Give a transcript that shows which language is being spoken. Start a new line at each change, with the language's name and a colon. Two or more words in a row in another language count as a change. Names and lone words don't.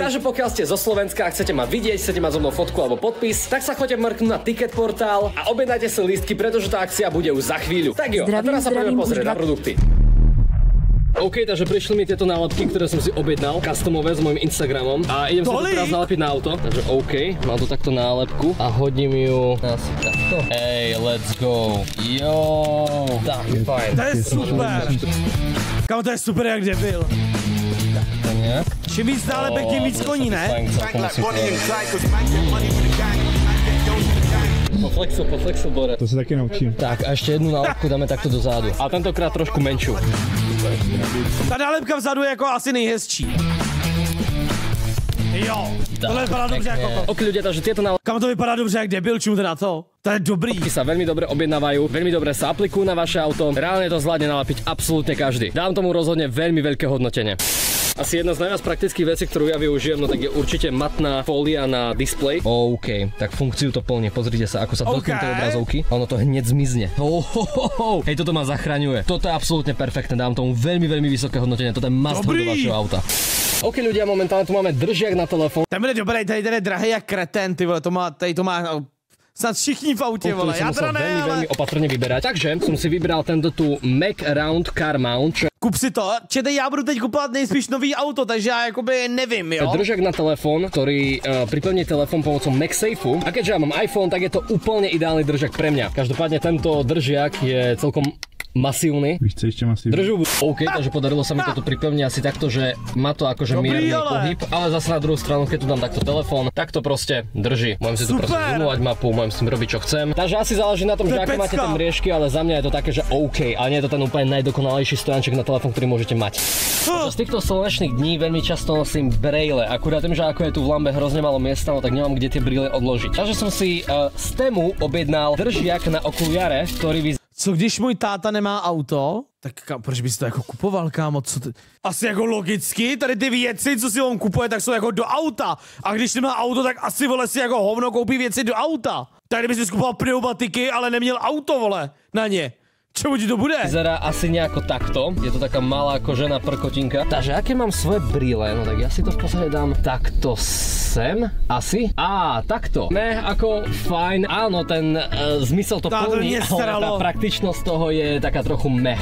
Slovak: Takže pokiaľ ste zo Slovenska a chcete ma vidieť, chcete mať so mnou fotku alebo podpis, tak sa choďte mrknúť na Ticket portál a objednajte si lístky, pretože tá akcia bude už za chvíľu.
Czech: Tak jo,
Slovak: a teraz sa poďme pozrieť na produkty. OK, takže prišli mi tieto nálepky, ktoré som si objednal, customové s môjim Instagramom a idem sa to teraz nalepiť na auto. Takže OK, mám tu takto nálepku a hodím ju asi takto. Ej,
English: let's go.
Czech: Jo, tak, fajn. To je super. Kámo, to je super, jak debil. To nejak. Čím víc nálepek, tím víc koní, ne? Poflexil, Bore.
Slovak: To sa taky naučím. Tak a ešte jednu nálepku dáme takto dozadu. A tentokrát trošku menšiu.
Czech: Ta nálepka vzadu je jako asi nejhezčí. Jo, tohle vypadá dobře jako to.
Slovak: Ok ľudia, takže tieto nálepky...
Czech: Kam to vypadá dobře jak debil, čím teda to? To je dobrý.
Slovak: Sa veľmi dobre objednávajú, veľmi dobre sa aplikujú na vaše auto. Reálne to zvládne nalepiť absolútne každý. Dám tomu rozhodne veľmi veľké hodnotenie. Asi jedna z najviac praktických vecí, ktorú ja využijem, no tak je určite matná fólia na displej. OK, tak funkciu to plní. Pozrite sa, ako sa dotknú tej obrazovky. A ono to hneď zmizne. Hej, toto ma zachraňuje. Toto je absolútne perfektné. Dám tomu veľmi vysoké hodnotenie. Toto je must do vašeho auta. OK ľudia, momentálne tu máme držiak na telefón.
Czech: Ten bude dobrý, tady je drahý jak kreten, ty vole, tady to má Snad všichni v autě, vole. Já teda ne, ale...
Slovak: veľmi opatrne vyberať. Takže som si vybral tento tu Mac Round Car Mount. Kup si to.
Czech: Čete, já budu teď kupovat nejspíš nový auto, takže já jakoby nevím, jo.
Slovak: Držák na telefón, ktorý pripevní telefón pomocou MagSafeu. A keďže ja mám iPhone, tak je to úplne ideálny držák pre mňa. Každopádne tento držiak je celkom masívny.
Czech: Víš, co ešte masívny? Držu.
Slovak: OK, takže podarilo sa mi to tu pripevniť asi takto, že má to akože mierny pohyb, ale zase na druhú stranu, keď tu dám takto telefón, tak to proste drží. Môžem si tu proste zoomovať mapu, môžem s tým robiť čo chcem. Takže asi záleží na tom, že aké máte tam mriežky, ale za mňa je to také, že OK, ale nie je to ten úplne najdokonalejší stojanček na telefón, ktorý môžete mať. Z týchto slnečných dní veľmi často nosím brejle, akurát tým, že ako je tu v Lambe hrozne málo miesta, no tak nemám kde tie brýle odložiť. Takže som si z Temu objednal držiak na okuliare, ktorý by...
Czech: Co když můj táta nemá auto, tak proč bys to jako kupoval, kámo? Co ty? Asi jako logicky, tady ty věci, co si on kupuje, tak jsou jako do auta. A když nemá auto, tak asi, vole, si jako hovno koupí věci do auta. Tak kdyby si skupoval pneumatiky, ale neměl auto, vole, na ně.
Slovak: Čo ti to bude? Vyzerá asi nejako takto. Je to taká malá kožená prkotinka. Takže aké mám svoje brýle? No tak ja si to v podstate dám takto sem. Asi? Takto. Ne, ako fajn. Áno, ten zmysel to plní, ale tá praktičnosť toho je taká trochu meh.